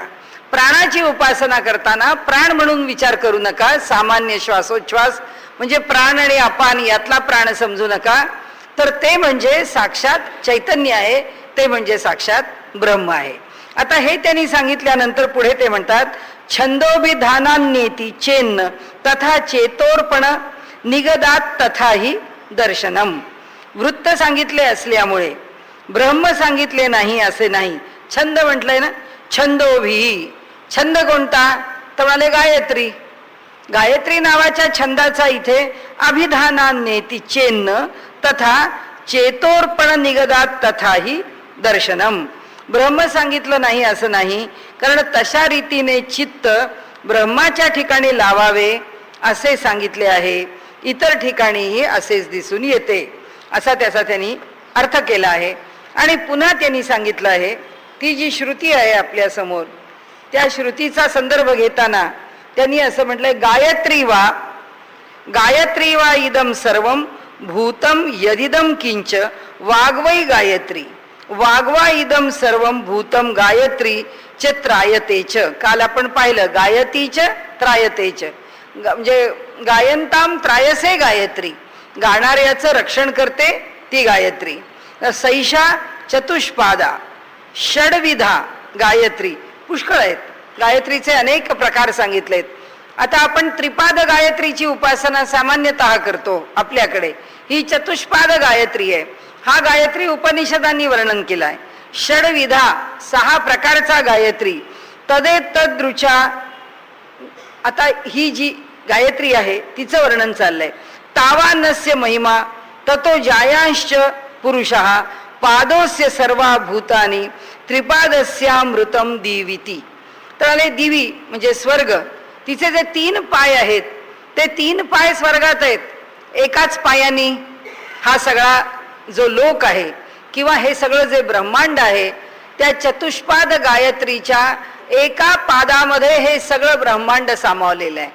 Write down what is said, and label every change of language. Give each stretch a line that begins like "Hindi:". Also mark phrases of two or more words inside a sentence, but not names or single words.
Marathi: प्राणाची उपासना करताना प्राण म्हणून विचार करू नका, सामान्य श्वासोच्छ्वास म्हणजे प्राण आणि अपान यातला प्राण समजू नका, तर ते म्हणजे साक्षात चैतन्य आहे, ते म्हणजे साक्षात ब्रह्म आहे. आता हे त्यांनी सांगितल्यानंतर पुढे ते म्हणतात,
Sanskrit: छंदोभिधानान्येति चेन्न तथा चेतोर्पण निगदात तथाही दर्शनम.
Marathi: वृत्त सांगितले असल्यामुळे ब्रह्म सांगितले नाही असे नाही. छंद म्हटलंय ना, छंदोभी. छंद कोणता? तर म्हणाले गायत्री. गायत्री नावाच्या छंदाचा इथे
Sanskrit: अभिधानान्येति चेन्न तथा चेतोर्पण निगदात तथाही दर्शनम.
Marathi: ब्रह्म सांगितलं नाही असं नाही, कारण तशा रीतीने चित्त ब्रह्माच्या ठिकाणी लावावे असे सांगितले आहे. इतर ठिकाणीही असेच दिसून येते असा त्याचा त्यांनी अर्थ केला आहे. आणि पुन्हा त्यांनी सांगितलं आहे, ती जी श्रुती आहे आपल्या समोर त्या श्रुतीचा संदर्भ घेताना त्यांनी असं म्हटलंय,
Sanskrit: गायत्री वा इदम सर्वम भूतम यदिदम किंच वाग्वै गायत्री. वाग्वा इदम सर्वम भूतम गायत्री च त्रायतेच.
Marathi: काल आपण पाहिलं
Sanskrit: गायतीच त्रायतेच,
Marathi: म्हणजे
Sanskrit: गायंताम त्रायसे गायत्री,
Marathi: गाणाऱ्याचं रक्षण करते ती गायत्री.
Sanskrit: सैषा चतुष्पादा षडविधा गायत्री.
Marathi: पुष्कळ आहेत, गायत्रीचे अनेक प्रकार सांगितलेत. आता आपण त्रिपाद गायत्रीची उपासना सामान्यतः करतो आपल्याकडे, ही चतुष्पाद गायत्री आहे. हा गायत्री उपनिषदांनी वर्णन केलाय. षडविधा 6 प्रकारचा गायत्री.
Sanskrit: तदे तद्रुचा.
Marathi: आता ही जी गायत्री आहे तिचं वर्णन चाललंय.
Sanskrit: तावानस्य महिमा ततो जायांश्च पुरुषः पादोस्य सर्वा भूतानी त्रिपादस्यामृतम दिविती.
Marathi: तर दिवी म्हणजे स्वर्ग, तिचे जे 3 पाय आहेत ते 3 पाय स्वर्गात आहेत. एकाच पायानी हा सगळा जो लोक आहे किंवा हे सगळं जे ब्रह्मांड आहे त्या चतुष्पाद गायत्रीच्या एका पादामध्ये हे सगळं ब्रह्मांड सामावलेलं आहे.